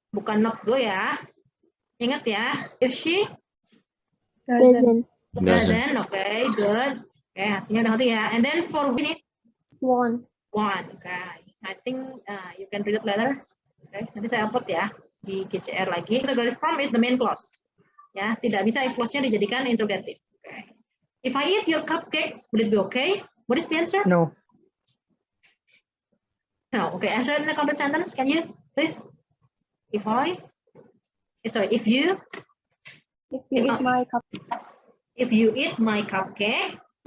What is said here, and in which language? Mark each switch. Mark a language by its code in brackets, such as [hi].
[id] Bukan not go ya. Ingat ya, [en] if she Doesn't. doesn't, okay, good. Okay, [id] artinya udah ngerti ya. [en] And then for we Won't. one, okay. I think you can read it later. Okay, [id] nanti saya upload ya di KCR lagi. [en] Interrogative form is the main clause. [id] Ya, tidak bisa if clause-nya dijadikan interrogative. [en] Okay. If I eat your cupcake, will it be okay? What is the answer? No. No. Okay, answer it in a complete sentence. Can you please? If I, sorry, if you If you eat my cup, if you eat my cupcake,